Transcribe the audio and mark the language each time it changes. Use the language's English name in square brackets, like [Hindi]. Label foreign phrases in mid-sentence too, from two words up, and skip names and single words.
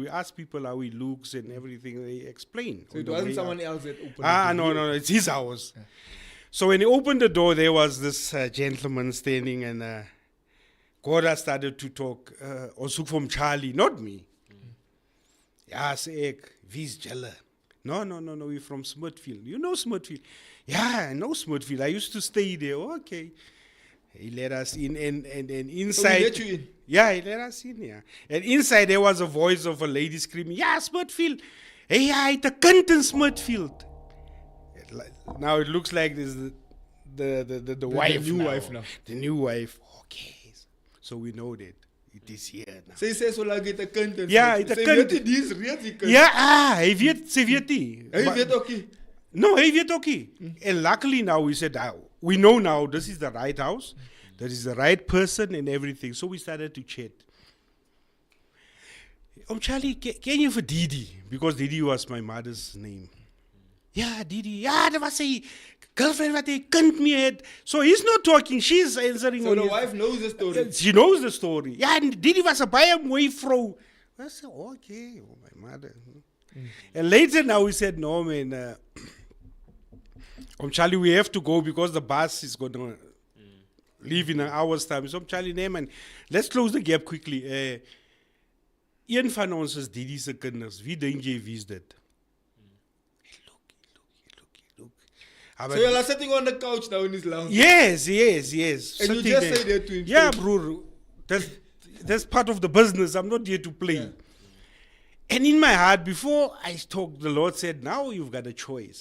[English] We asked people how he looks and everything. They explain. So it wasn't someone else that opened it? No, it's his house. Yeah. So when he opened the door, there was this gentleman standing, and Koda started to talk. Also from Charley, not me. [Afrikaans] Ja, say ek, wie's julle? [English] No, we're from Smithfield. You know Smithfield? Yeah, I know Smithfield. I used to stay there. Okay. He let us in, and inside... So he let you in? Yeah, he let us in, yeah. And inside there was a voice of a lady screaming, yeah, Smithfield. Hey, I the kind in Smithfield. Now it looks like this the wife new now. Wife now. The new wife. Okay. So we know that it is here now. [Afrikaans] Sy sê so lank het 'n kind en ja, het 'n kind. Sy weet die kind. Ja, hy weet nie. Hy weet ook nie. No, hy weet ook nie. [English] And luckily now we said, we know now this is the right house. That is the right person and everything. So we started to chat. Charlie, [Afrikaans] ken jy vir Didi? [English] Because Didi was my mother's name. Yeah, Didi. Yeah, there was a girlfriend [Afrikaans] wat 'n kind mee het. [English] So he's not talking, she's answering. So the wife knows the story. She knows the story. Yeah, and Didi was a [Afrikaans] baie mooi vrou. [English] I said, okay, my mother. And later now we said, no, man, Charlie, we have to go because the bus is going to leave in an hour's time. So Charlie, nee, man, let's close the gap quickly. [Afrikaans] Een van ons is Didi se kinders. Wie dink jy wie is dit? [English] Look. So you're sitting on the couch now in his lounge? Yes. And sitting you just say that to him? Yeah, bro. That's part of the business. I'm not here to play. Yeah. And in my heart, before I talked, the Lord said, now you've got a choice.